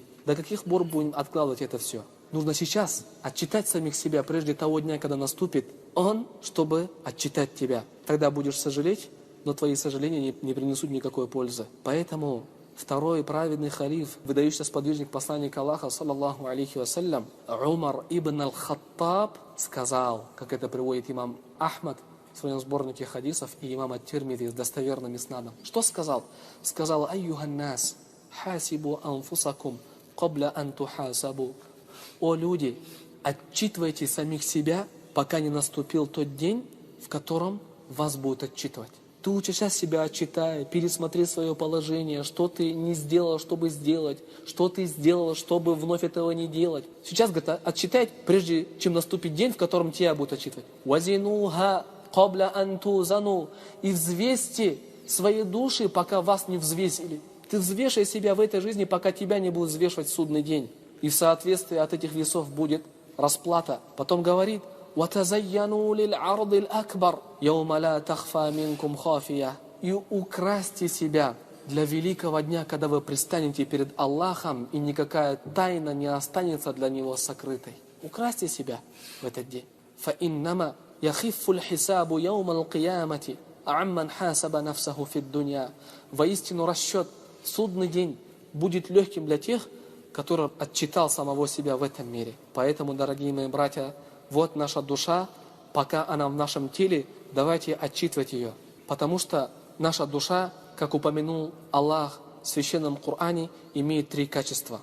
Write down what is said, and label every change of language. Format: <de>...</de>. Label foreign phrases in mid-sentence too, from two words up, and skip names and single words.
<ru>До каких пор будем откладывать это все? Нужно сейчас отчитать самих себя прежде того дня, когда наступит он, чтобы отчитать тебя. Тогда будешь сожалеть, но твои сожаления не принесут никакой пользы. Поэтому второй праведный халиф, выдающийся сподвижник посланника Аллаха,</ru> <ar>صلى الله عليه وسلم,</ar> <ru>Умар ибн аль-Хаттаб сказал, как это приводит имам Ахмад в своем сборнике хадисов и имам ат-Тирмизи с достоверным иснадом. Что сказал? Сказал:</ru> <ar>«أيها الناس حاسبوا أنفسكم قبل أن تحاسبوا».</ar> <ru>О люди, отчитывайте самих себя, пока не наступил тот день, в котором вас будут отчитывать. Ты лучше сейчас себя отчитай, пересмотри свое положение, что ты не сделал, чтобы сделать, что ты сделал, чтобы вновь этого не делать. Сейчас, говорит, отчитай, прежде чем наступит день, в котором тебя будут отчитывать.</ru> <ar>«وزنوها قبل أن توزنوا».</ar> <ru>И взвесьте свои души, пока вас не взвесили. Ты взвешай себя в этой жизни, пока тебя не будут взвешивать в судный день. И в соответствии от этих весов будет расплата. Потом говорит:</ru> <ar>«وتزينوا للعرض الأكبر يوم لا تخفى منكم خافية».</ar> <ru>И украсьте себя для великого дня, когда вы предстанете перед Аллахом, и никакая тайна не останется для Него сокрытой. Украсьте себя в этот день.</ru> <ar>«فإنما يخف الحساب يوم القيامة عمن حاسب نفسه في الدنيا».</ar> <ru>Воистину расчет, судный день будет легким для тех, который отчитал самого себя в этом мире. Поэтому, дорогие мои братья, вот наша душа, пока она в нашем теле, давайте отчитывать ее. Потому что наша душа, как упомянул Аллах в Священном Коране, имеет 3 качества.</ru>